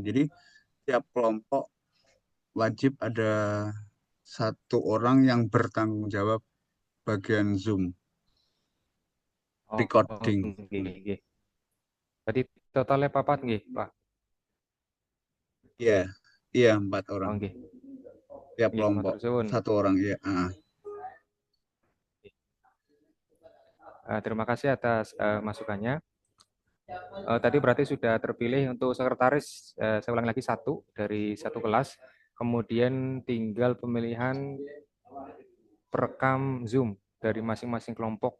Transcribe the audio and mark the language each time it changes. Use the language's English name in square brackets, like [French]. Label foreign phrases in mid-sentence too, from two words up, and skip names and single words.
[Indonesian] Jadi tiap kelompok wajib ada 1 orang yang bertanggung jawab bagian Zoom recording. Nggih. Tadi totalnya 4 nggih, Pak? Iya, iya 4 orang. Oh, nggih. Tiap Nggih, kelompok [Javanese] matur suwun. [Indonesian] 1 orang ya. Terima kasih atas masukannya. Tadi berarti sudah terpilih untuk sekretaris, saya ulang lagi 1 dari 1 kelas. Kemudian tinggal pemilihan perekam Zoom dari masing-masing kelompok.